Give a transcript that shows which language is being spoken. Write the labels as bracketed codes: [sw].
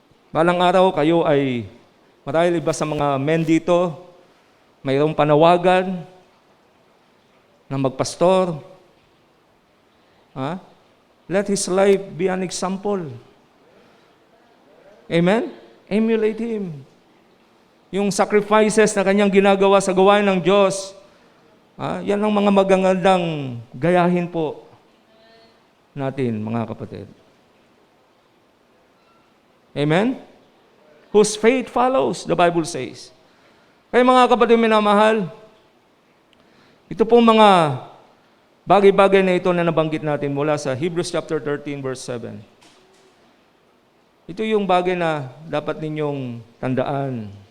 [tl] Balang araw kayo ay marahil iba sa mga men dito, mayroong panawagan na magpastor. [en] Let his life be an example. Amen? Emulate him. [tl] Yung sacrifices na kanyang ginagawa sa gawain ng Diyos, yan ang mga magagandang gayahin po natin, mga kapatid. [en] Amen? Whose faith follows, the Bible says. [tl] Kaya mga kapatid minamahal, ito pong mga bagay-bagay na ito na nabanggit natin mula sa Hebrews chapter 13 verse 7. Ito yung bagay na dapat ninyong tandaan.